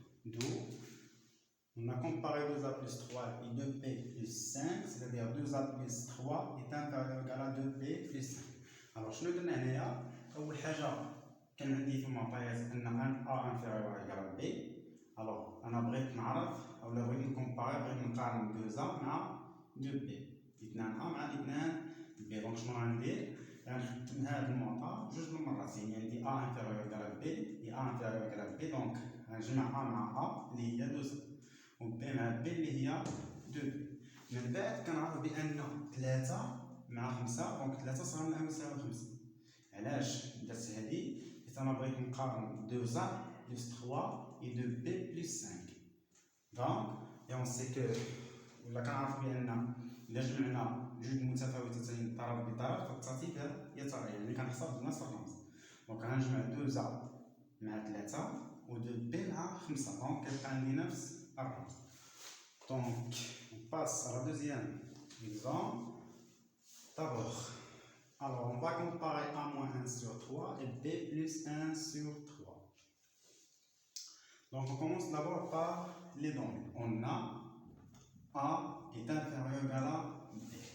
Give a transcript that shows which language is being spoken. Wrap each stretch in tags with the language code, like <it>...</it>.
<fr>D'où on a comparé 2A plus 3 et 2B plus 5, c'est-à-dire 2A plus 3 est inférieur égal à 2B plus 5. Alors, je vais donner là,</fr> <ar>أول حاجة كان عندي في المعطيات أن</ar> <fr>A inférieur égal à B.</fr> <ar>Alors, أنا بغيت نعرف أو بغيت نكومباري بغيت نقارن 2A مع 2B. 2A مع 2B. دونك شنو غندير؟ غنخدم هذا المعطى جوج المرات، يعني عندي</ar> <fr>A inférieur égal à B</fr> <ar>et A inférieur égal à B. دونك غنجمع A مع A اللي هي 2A. و B مع B اللي هي 2B. من بعد كنعرف بأن 3 مع 5 دونك 3 صار لها يساوي 5. علاش درت هذه؟ حيت أنا بغيت نقارن</ar> <fr>2A plus 3 et 2B plus 5.</fr> <ar>دونك</ar> <fr>on sait que</fr> <ar>ولا كنعرف بأن إلا جمعنا جوج متفاوتتين طرف بطرف فالترتيب يتغير، يعني كنحسب بنفس الرمز. دونك غنجمع 2A مع 3 و 2B مع 5 دونك كيبقى عندي نفس الرمز.</ar> <fr>Donc, on passe à la deuxième exemple. D'abord, alors on va comparer A moins 1 sur 3 et B plus 1 sur 3. Donc, on commence d'abord par les données. On a A est inférieur ou égal à B.</fr>